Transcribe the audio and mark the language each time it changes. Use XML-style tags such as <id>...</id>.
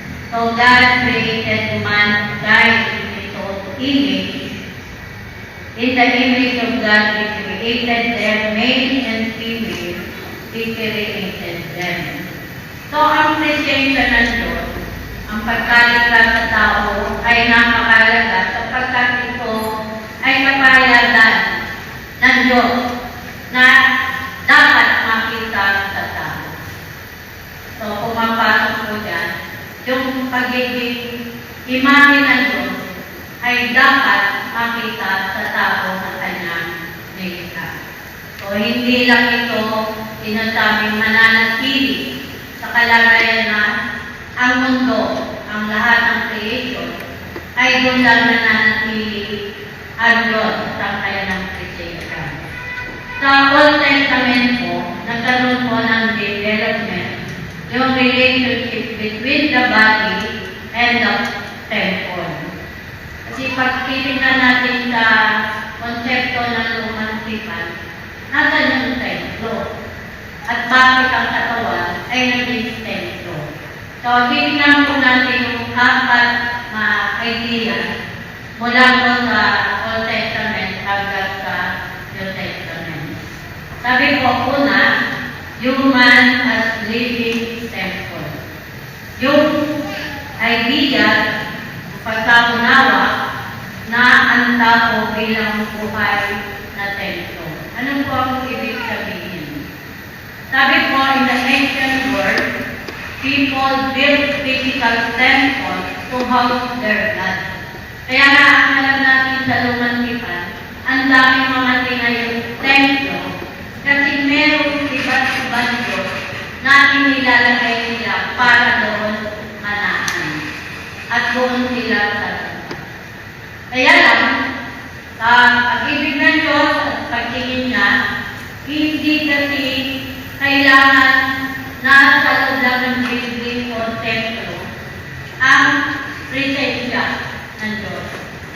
<en>So, God created mankind in His own image. In the image of God, He created them, male and female. He created them.</en> <tl>So, ang presensya ng Diyos, ang pagkalikha sa tao ay napakalaga sapagkat ito ay kapayagan ng Diyos na dapat makita sa tao. So, pumapasok po dyan, yung pagiging imahe ng Diyos ay dapat makita sa tao na kanyang nilikha. So, hindi lang ito sinasabing mananatili sa kalagayan na ang mundo, ang lahat ng creation, ay doon lang nananatili ang Diyos sa kanyang presensya. Sa Old Testament po, nagkaroon po ng development yung</tl> <en>relationship between the body and the temple.</en> <tl>Kasi pag titignan natin sa konsepto ng lumang tipan, nasa yung templo. At bakit ang katawan ay naging templo. So, titignan po natin yung apat na idea mula po sa Old Testament hanggang sa New Testament. Sabi po, una,</tl> <en>human as living temple.</en> <tl>Yung idea, pagkaunawa, na ang tao bilang buhay na templo. Ano po ang ibig sabihin? Sabi po,</tl> <en>in the ancient world, people built physical temples to house their God.</en> <tl>Kaya nga, ang alam natin sa lumang tipan, ang daming mga tinayong templo kasi merong iba't-ibang Diyos na inilalagay nila para doon manahan. At doon sila sa kaya lang, sa pag-ibig ng Diyos at pagtingin niya, hindi kasi kailangan na sa loob lang ng building o templo ang presensya ng Diyos.</tl>